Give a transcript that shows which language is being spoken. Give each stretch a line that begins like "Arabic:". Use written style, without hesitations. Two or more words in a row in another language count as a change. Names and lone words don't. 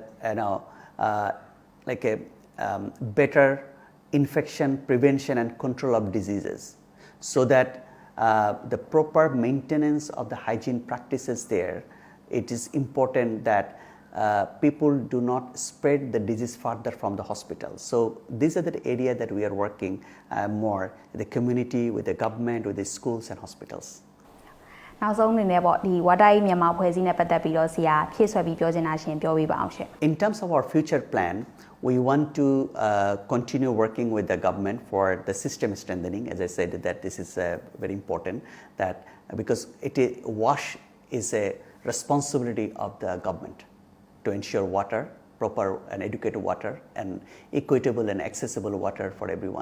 English: better infection prevention and control of diseases, so that the proper maintenance of the hygiene practices there. It is important that people do not spread the disease further from the hospital. So these are the area that we are working more with the community, with the government, with the schools and hospitals.
Burmese: နောက်ဆုံးအနေနဲ့ပေါ့ဒီ WaterAid မြန်မာအဖွဲ့အစည်းနဲ့ပတ်သက်ပြီးတော့ဆရာဖြည့်ဆွဲပြီးပြောချင်တာရှင်ပြောပြပါအောင်ရှင်
English: In terms of our future plan, we want to continue working with the government for the system strengthening. As I said, that this is very important, that because wash is a responsibility of the government to ensure water, proper and adequate water, and equitable and accessible water for everyone.